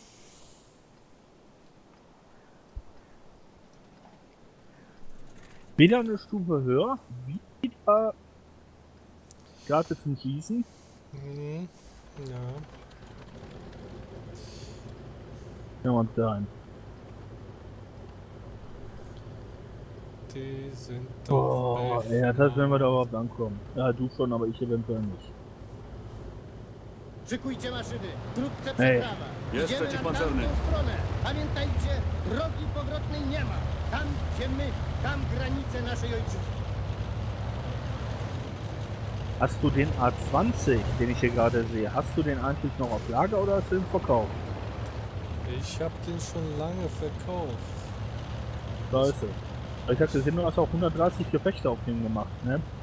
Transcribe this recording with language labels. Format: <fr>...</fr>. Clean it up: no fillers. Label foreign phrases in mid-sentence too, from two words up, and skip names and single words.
<de>Wieder eine Stufe höher, wieder Karte zum Schießen. Mhm. Ja. Ja, uns da ein. Die sind Oh, doch. ey, das heißt, wenn wir da überhaupt ankommen. Ja, du schon, aber ich eventuell nicht.</de> <pl>Szykujcie maszyny, wkrótce Ej. przeprawa. Jest Idziemy na przeciwpancerny. tamtą stronę. Pamiętajcie, drogi powrotnej nie ma. Tam, gdzie my, tam granice naszej ojczyzny.</pl> <de>Hast du den A20, den ich hier gerade sehe, hast du den eigentlich noch auf Lager oder hast du den verkauft? Ich hab den schon lange verkauft. Scheiße. Ich hab gesehen, du hast auch 130 Gefechte auf dem gemacht, ne?</de>